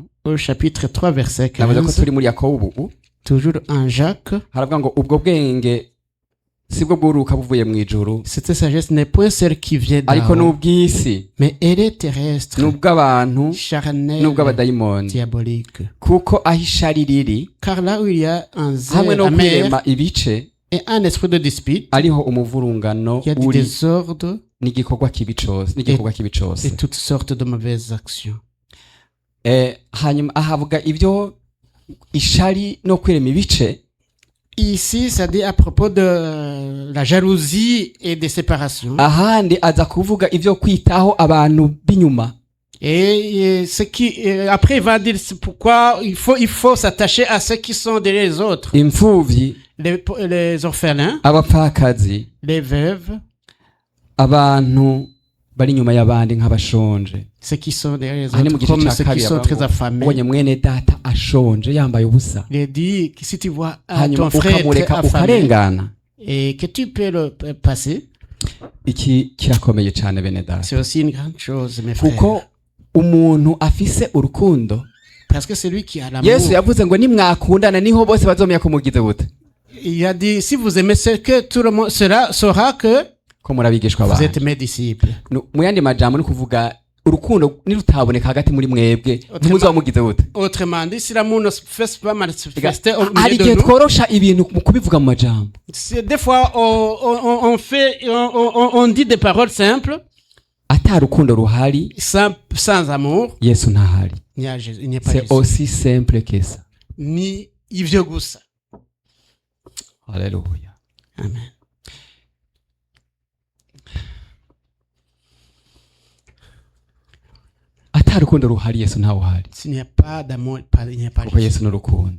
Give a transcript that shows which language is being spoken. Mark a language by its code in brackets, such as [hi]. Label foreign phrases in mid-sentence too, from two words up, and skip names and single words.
[fr] Au chapitre 3, verset [rn] navuze ko [fr] 15, [rn] turi muri Yakobo ubu, [fr] toujours en Jacques, [rn] haravuga ngo ubwo bwenge sibwo bwuruka buvuye mu ijuru, [fr] cette sagesse n'est point celle qui vient [rn] ariko [fr] d'en haut, [rn] n'ubw'isi, [fr] mais elle est terrestre, [rn] n'ubw'abantu, [fr] charnelle, [rn] n'ubw'abadayimoni. [fr] diabolique. [rn] kuko aho ishari riri [fr] Car là où il y a un [rn] hamwe [fr] zèle [rn] no [fr] amer [rn] kwirema ibice, [fr] et un esprit de dispute, [rn] ariho umuvurungano [fr] il y a du [rn] uri [fr] désordre [rn] n'igikorwa kibi cose. [fr] et toutes sortes de mauvaises actions. [rn] hanyuma ahavuga ibyo ishari no kwirema ibice, [fr] Ici, ça dit à propos de la jalousie et des séparations. [rn] ahandi aza kuvuga ivyo kwitaho abantu b'inyuma. [fr] Et ce qui, après, il va dire c'est pourquoi il faut s'attacher à ceux qui sont derrière les autres. [rn] Imfuvyi, [fr] Les orphelins, [rn] abapfakazi, [fr] les veuves, [rn] abantu bari inyuma y'abandi nk'abashonje. [fr] ceux qui sont derrière les [rn] Aha ni mu [fr] autres, [rn] gice [fr] comme [rn] ca [fr] ceux qui [rn] kabiri [fr] sont [rn] avuga [fr] très [rn] ngo, [fr] affamés. [rn] ubonye mwene data ashonje yambaye ubusa, [fr] Il dit que si tu vois [rn] hanyuma [fr] ton frère très [rn] ukamureka [fr] affamé [rn] ukarengana, [fr] et que tu peux le passer, [rn] iki kirakomeye cane bene data. [fr] c'est aussi une grande chose, mes frères. [rn] kuko umuntu afise urukundo, [fr] Parce que c'est lui qui a l'amour. [rn] Yesu yavuze ngo nimwakundana niho bose bazomenya ko mugize bute, [fr] Il a dit, si vous aimez ce que tout le monde saura que [rn] ko murabigishwa [fr] vous [rn] abantu. [fr] êtes mes disciples. [rn] mu yandi majambo ni kuvuga urukundo nirutaboneka hagati muri mwebwe ntimuzoba mugize bute. [fr] Autrement dit, si l'amour ne se fait pas manifester au [rn] hari [fr] milieu [rn] igihe [fr] de nous, [rn] tworosha ibintu mu kubivuga mu majambo, [fr] des fois on dit des paroles simples, [rn] ata rukundo ruhari [fr] sans amour, [rn] Yesu ntahari. [fr] il n'y a pas C'est Jésus. aussi simple que ça. [rn] Ni ivyo gusa. Haleluya. Amen. ata rukundo ruhari Yesu ntawuhari, [fr] S'il n'y a pas d'amour, il n'y a pas [rn] kuko [fr] Jésus. [rn] Yesu ni urukundo.